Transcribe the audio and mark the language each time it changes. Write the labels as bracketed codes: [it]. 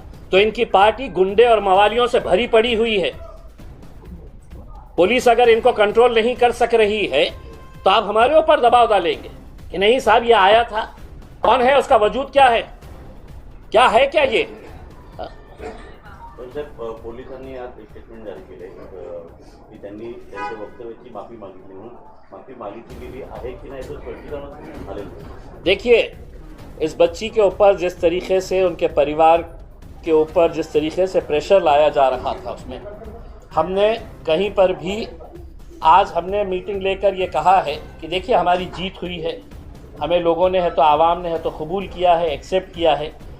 [hi] तो इनकी पार्टी गुंडे और मवालियों से भरी पड़ी हुई है। पुलिस अगर इनको कंट्रोल नहीं कर सक रही है तो आप हमारे ऊपर दबाव डालेंगे कि नहीं साहब ये आया था, कौन है, उसका वजूद क्या है, क्या है क्या ये। [mr] पोलिसांनी आज स्टेटमेंट जारी केले की त्यांनी त्यांच्या वक्तव्याची माफी मागितली, म्हणून माफी मागितली गेली आहे की नाही, स्पष्टीकरण आलेलं। [hi] देखिए, इस बच्ची के ऊपर जिस तरीके से उनके परिवार के ऊपर जिस तरीके से प्रेशर लाया जा रहा था, उसमें हमने कहीं पर भी आज हमने मीटिंग लेकर ये कहा है कि देखिए हमारी जीत हुई है, हमें लोगों ने है तो आवाम ने है तो कबूल किया है, एक्सेप्ट किया है।